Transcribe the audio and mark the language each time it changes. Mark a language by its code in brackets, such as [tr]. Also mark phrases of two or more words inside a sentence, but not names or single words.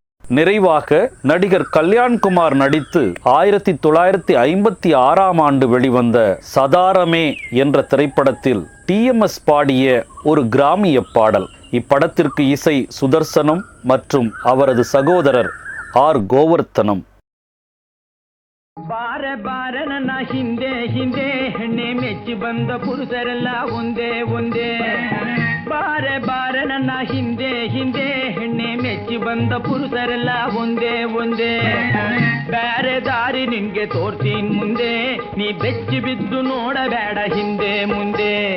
[ta] நிறைவாக நடிகர் கல்யாண்குமார் நடித்து 1956ஆம் ஆண்டு வெளிவந்த சதாரமே என்ற திரைப்படத்தில் TMS பாடிய ஒரு கிராமிய பாடல். இப்படத்திற்கு இசை சுதர்சனம் மற்றும் அவரது சகோதரர் R. கோவர்த்தனம். [kn] ಬಾರ ಬಾರ ನನ್ನ ಹಿಂದೆ ಹಿಂದೆ ಹೆಣ್ಣೆ ಮೆಚ್ಚಿ ಬಂದ ಪುರುಷರೆಲ್ಲ ಒಂದೇ ಒಂದೇ. ಬಾರ ಬಾರ ನನ್ನ ಹಿಂದೆ ಹಿಂದೆ ಹೆಣ್ಣೆ ಮೆಚ್ಚಿ ಬಂದ ಪುರುಷರೆಲ್ಲ ಒಂದೇ ಒಂದೇ. ಬೇರೆ ದಾರಿ ನಿನ್ಗೆ ತೋರ್ತೀನ್ ಮುಂದೆ, ನೀ ಬೆಚ್ಚಿ ಬಿದ್ದು ನೋಡಬೇಡ ಹಿಂದೆ ಮುಂದೆ.